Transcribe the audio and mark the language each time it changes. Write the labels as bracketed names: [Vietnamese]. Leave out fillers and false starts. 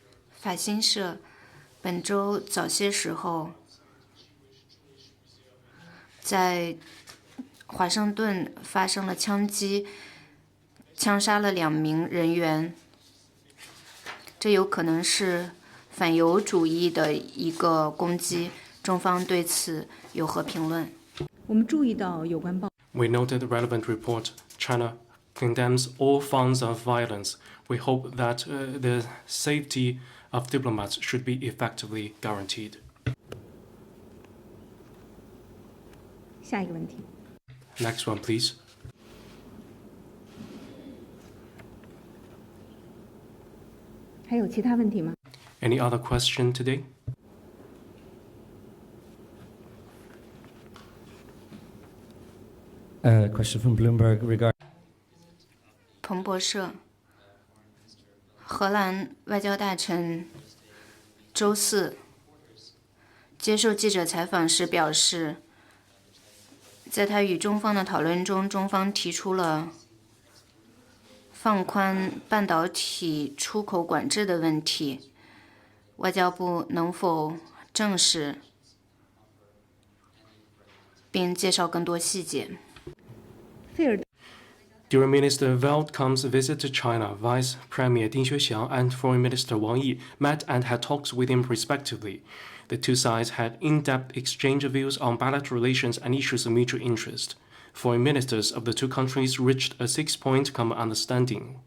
[Chinese] 法新社本周早些时候在华盛顿发生了枪击，枪杀了2名人员。这有可能是反犹主义的一个攻击。中方对此有何评论？我们注意到有关报。 [English] We noted the relevant report. China condemns all forms of violence. We hope that the safety of diplomats should be effectively guaranteed. [Chinese] 下一个问题。 [English] Next one, please. [Chinese] 还有其他问题吗？ [English] Any other question today? question from Bloomberg regarding [Chinese] 彭博社，荷兰外交大臣周四接受记者采访时表示，在他与中方的讨论中，中方提出了放宽半导体出口管制的问题，外交部能否证实并介绍更多细节？费尔 [English] During Minister Veldkamp's visit to China, Vice Premier Ding Xuexiang and Foreign Minister Wang Yi met and had talks with him respectively. The two sides had in-depth exchange of views on bilateral relations and issues of mutual interest. Foreign ministers of the two countries reached a 6-point common understanding.